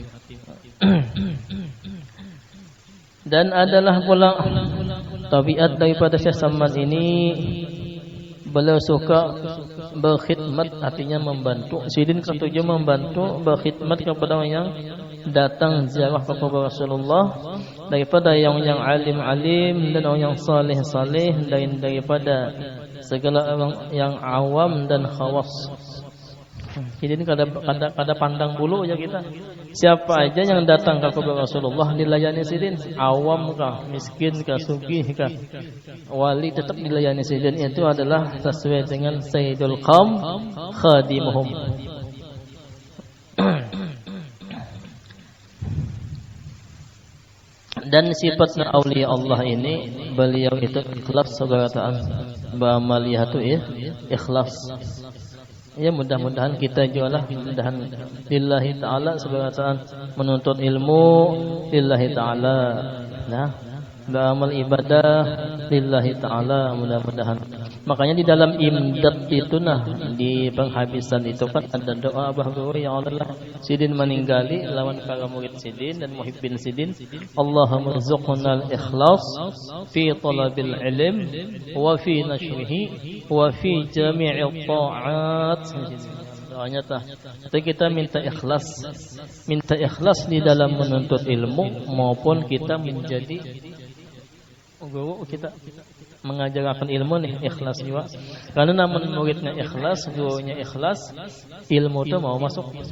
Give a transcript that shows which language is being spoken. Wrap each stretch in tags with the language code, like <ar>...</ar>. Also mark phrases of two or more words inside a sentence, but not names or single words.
<id>Dan adalah pula tabiat daripada Syekh Salman ini, beliau suka berkhidmat, artinya membantu. Sidin ketujuh membantu berkhidmat kepada orang yang datang ziarah kepada Rasulullah, daripada yang alim-alim dan orang yang saleh-saleh, dan daripada segala orang yang awam dan khawas. Jadi ini kada pandang bulu aja kita. Siapa aja yang datang kepada Rasulullah dilayani sidin, awam kah, miskin kah, sugih kah, wali tetap dilayani sidin. Itu adalah sesuai dengan</id> <ar>سيد القوم خادمهم.</ar> <id>Dan sifatnya aulia Allah ini, beliau itu ikhlas sebagai ba'amaliyatu ikhlas. Ya, mudah-mudahan kita juga mudahan</id> <ar>لله تعالى</ar> <id>sebagai menuntut ilmu</id> <ar>لله تعالى.</ar> <id>Nah, beramal ibadah</id> <ar>لله تعالى,</ar> <id>mudah-mudahan. Makanya di dalam imdad itu di penghabisan itu kan ada doa bahwa ya Allah sidin meninggali lawan para murid sidin dan muhibbin sidin,</id> <ar>اللهم ارزقنا الإخلاص في طلب العلم وفي نشره وفي جميع الطاعات.</ar> <id>Doanya kita minta ikhlas di dalam menuntut ilmu maupun kita menjadi guru, kita mengajarkan ilmu nih ikhlas juga. Karena namun muridnya ikhlas, gurunya ikhlas, ilmu itu mau masuk.</id>